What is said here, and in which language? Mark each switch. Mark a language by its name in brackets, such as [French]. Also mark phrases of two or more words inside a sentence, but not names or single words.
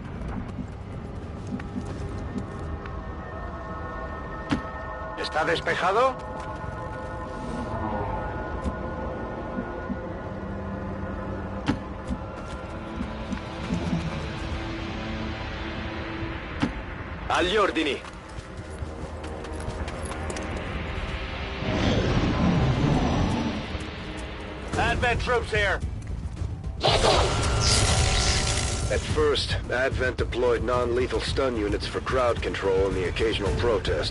[Spanish] ¿Está despejado? [Italian] Agli ordini. [English] Advent troops here. At first, Advent deployed non-lethal stun units for crowd control and the occasional protest.